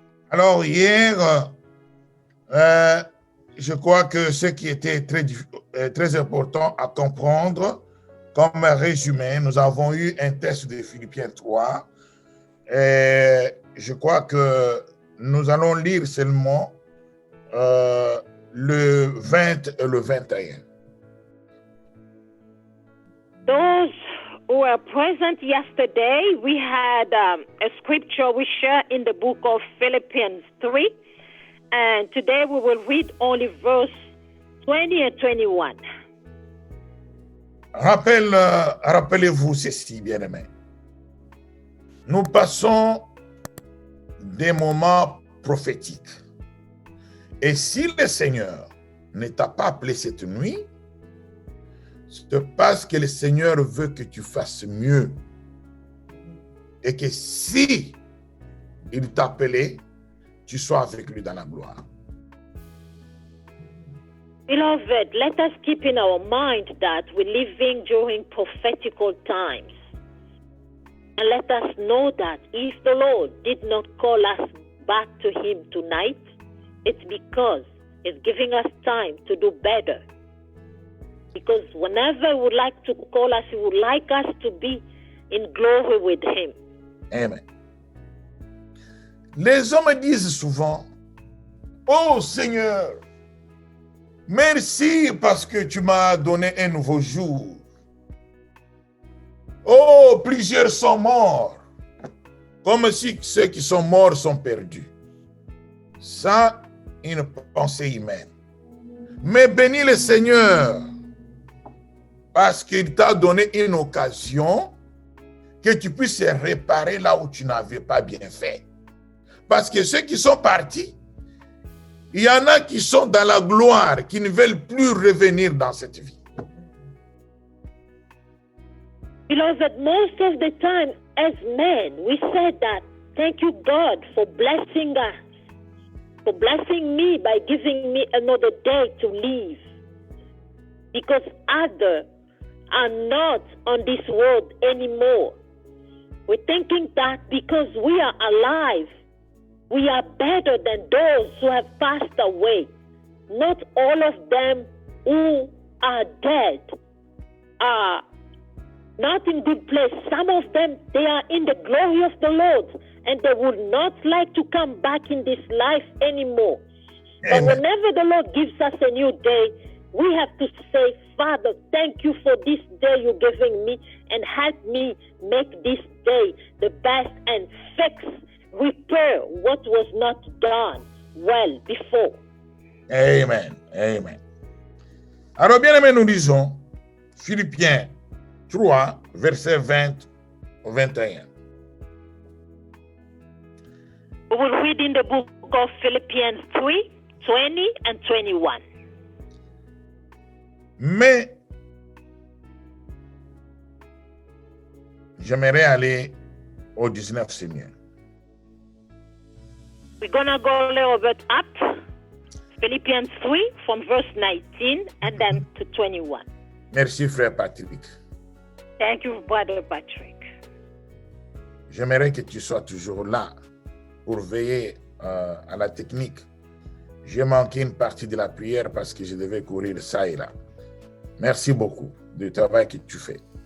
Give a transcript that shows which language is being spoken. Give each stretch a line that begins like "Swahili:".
French: Alors hier, je crois que ce qui était très important à comprendre, comme résumé, nous avons eu un texte de Philippiens 3. Et je crois que nous allons lire seulement le 20 et le 21.
English: Those who were present yesterday, we had a scripture we share in the book of Philippians 3. And today we will read only verse 20 and 21.
French: Rappelez-vous ceci, bien-aimés. Nous passons des moments prophétiques. Et si le Seigneur ne t'a pas appelé cette nuit, c'est parce que le Seigneur veut que tu fasses mieux. Et que si il t'a appelé, tu sois avec lui dans la gloire.
English: Beloved, let us keep in our mind that we're living during prophetical times. And let us know that if the Lord did not call us back to Him tonight, it's because He's giving us time to do better. Because whenever He would like to call us, He would like us to be in glory with Him. Amen.
French: Les hommes disent souvent, « Oh Seigneur, merci parce que tu m'as donné un nouveau jour. Oh, plusieurs sont morts, comme si ceux qui sont morts sont perdus. » Ça, une pensée humaine. Mais bénis le Seigneur parce qu'il t'a donné une occasion que tu puisses réparer là où tu n'avais pas bien fait. Parce que ceux qui sont partis, il y en a qui sont dans la gloire, qui ne veulent plus revenir dans cette vie.
English: Beloved, most of the time as men, we said that, thank you God for blessing us, for blessing me by giving me another day to live. Because others are not on this world anymore. We're thinking that because we are alive, we are better than those who have passed away. Not all of them who are dead are not in good place. Some of them, they are in the glory of the Lord, and they would not like to come back in this life anymore. But whenever the Lord gives us a new day, we have to say, Father, thank you for this day you're giving me, and help me make this day the best and repair what was not done well before. Amen. Amen.
French: Alors, bien aimé, nous lisons Philippiens 3, versets 20 au 21.
English: We will read in the book of Philippians 3, 20 and 21.
French: Mais j'aimerais aller au 19, c'est mieux.
English: We're going to go a little bit up. Philippians 3 from verse 19 and then to 21.
French: Merci, frère Patrick.
English: Thank you, Brother Patrick.
French: J'aimerais que tu sois toujours là pour veiller à la technique. J'ai manqué une partie de la prière parce que je devais courir ça et là. Merci beaucoup du travail que tu fais.